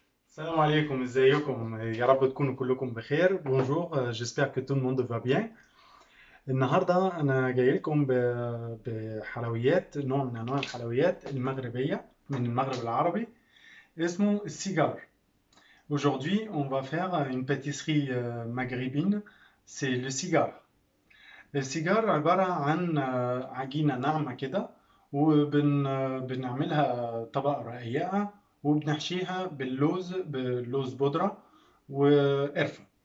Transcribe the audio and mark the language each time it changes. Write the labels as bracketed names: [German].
[Arabic] Salam alaikum, ازيكم يا رب تكونوا كلكم بخير. [French] بونجور، j'espère que tout le monde va bien. [Arabic] النهارده انا جاي لكم بحلويات، نوع من انواع الحلويات المغربيه من المغرب العربي، اسمه السيجار. [French] Aujourd'hui, on va faire une pâtisserie maghrébine, c'est le cigar. [Arabic] السيجار عباره عن عجينه ناعمه كده، وبنعملها طبقه رقيقه، وبنحشيها باللوز بودره وقرفه.